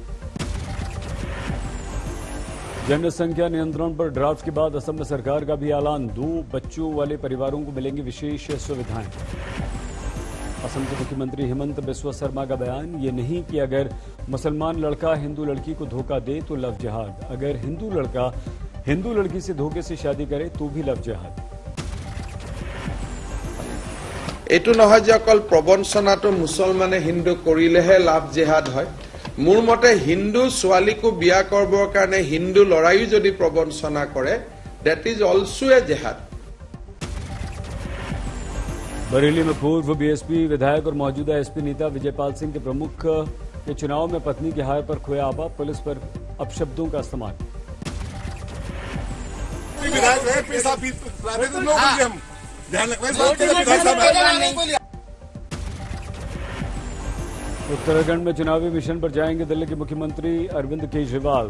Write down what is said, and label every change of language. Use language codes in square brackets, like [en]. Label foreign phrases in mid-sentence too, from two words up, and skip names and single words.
[hi] जनसंख्या नियंत्रण पर ड्राफ्ट के बाद असम में सरकार का भी ऐलान। 2 बच्चों वाले परिवारों को मिलेंगी विशेष सुविधाएं। असम के मुख्यमंत्री हेमंत बिस्वा शर्मा का बयान, ये नहीं कि अगर मुसलमान लड़का हिंदू लड़की को धोखा दे तो लव जिहाद, अगर हिंदू लड़का हिंदू लड़की से धोखे से शादी करे तो भी लव जिहाद। [as] এইটো নহয় যে অকল প্ৰবঞ্চনাটো মুছলমানে হিন্দু কৰিলেহে লাভ জেহাদ হয়। মোৰ মতে হিন্দু ছোৱালীকো বিয়া কৰিবৰ কাৰণে হিন্দু লৰাইও যদি প্ৰবঞ্চনা কৰে, [en] that is also a jihad। [hi] बरेली में पूर्व बीएसपी विधायक और मौजूदा एसपी नेता विजयपाल सिंह के प्रमुख के चुनाव में पत्नी की हार पर खोया आपा, पुलिस पर अपशब्दों का इस्तेमाल। उत्तराखंड में चुनावी मिशन पर जाएंगे दिल्ली के मुख्यमंत्री अरविंद केजरीवाल।